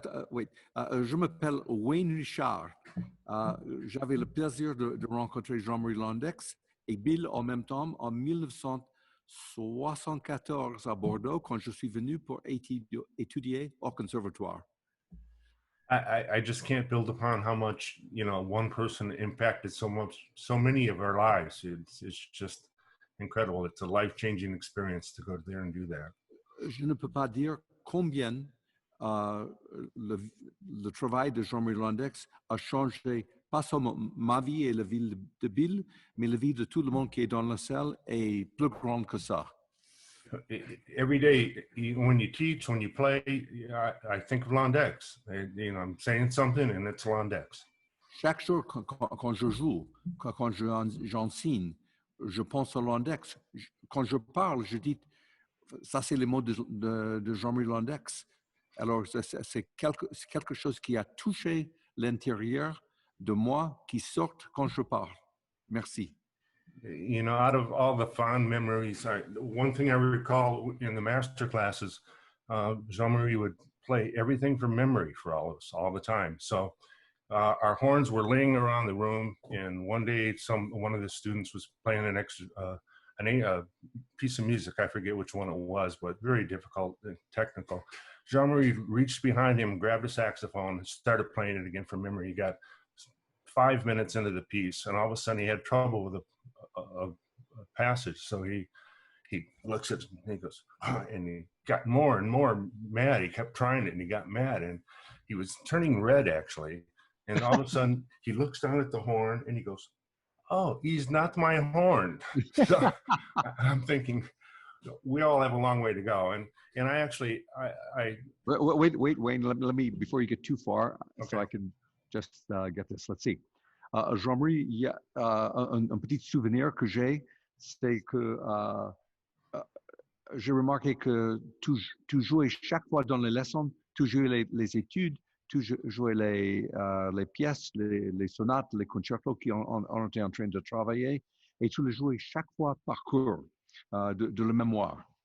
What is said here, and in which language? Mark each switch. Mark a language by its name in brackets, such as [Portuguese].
[English] Wait, [French] je m'appelle Wayne Richard. J'avais le plaisir de rencontrer Jean-Marie Londeix et Bill en même temps en 1974 à Bordeaux quand je suis venu pour étudier au conservatoire. [English] I just can't build upon how much, one person impacted so many of our lives. It's just incredible. It's a life-changing experience to go there and do that. [French] Je ne peux pas dire combien le travail de Jean-Marie Londeix a changé pas seulement ma vie et la vie de Bill, mais la vie de tout le monde qui est dans la salle est plus grande que ça. [English] Every day, when you teach, when you play, I think of Londeix. I'm saying something, and it's Londeix. [French] chaque jour quand je joue, quand j'enseigne, je pense au Londeix. Quand je parle, je dis, ça c'est les mots de Jean-Marie Londeix. Alors, c'est quelque chose qui a touché l'intérieur de moi qui sort quand je parle. Merci. [English] You know, out of all the fond memories, one thing I recall in the master classes, Jean-Marie would play everything from memory for all of us all the time. So our horns were laying around the room, and one day one of the students was playing an extra a piece of music. I forget which one it was, but very difficult and technical. Jean-Marie reached behind him, grabbed a saxophone, and started playing it again from memory. He got 5 minutes into the piece, and all of a sudden he had trouble with a passage. So he looks at it and he goes, and he got more and more mad. He kept trying it and he got mad, and he was turning red actually. And all of a sudden he looks down at the horn and he goes, "Oh, he's not my horn." So I'm thinking, we all have a long way to go. And I actually, Wait, Wayne, let me, before you get too far, okay. So I can just get this. Let's see. [French] Jean-Marie, il y a un petit souvenir que j'ai, c'est que j'ai remarqué que tu jouais chaque fois dans les leçons, tu jouais les études, tu jouais les pièces, les sonates, les concertos on était en train de travailler, et tu les jouais chaque fois par cours de la mémoire.